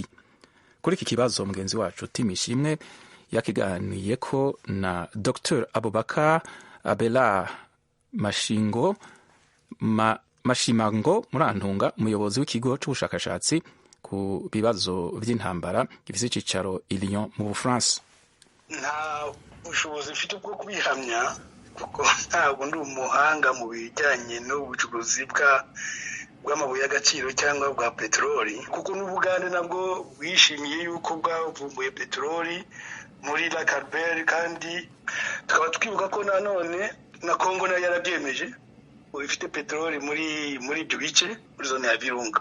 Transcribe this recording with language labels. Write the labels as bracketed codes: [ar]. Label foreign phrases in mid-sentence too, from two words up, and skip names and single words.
[rn] Kuri iki kibazo mugenzi wacu Timishimwe yakiganiyeko na Dr. Abubakar Abela Mashimango Murantunga, umuyobozi w'ikigo c'ubushakashatsi ku bibazo vy'intambara gifise icicaro i Lyon mu Bufaransa. [rw] Nta bushobozi mfite bwo kubihamya kuko ntabwo ndi umuhanga mu bijyanye n'ubucukuzi bw'amabuye y'agaciro cyangwa bwa peteroli, kuko n'Ubugande nabwo bwishimiye yuko bwavumbuye peteroli muri La Carbere, kandi tukaba twibuka ko nanone na Kongo nayo yarabyemeje ifite peteroli muri ibyo bice muri zone ya Virunga.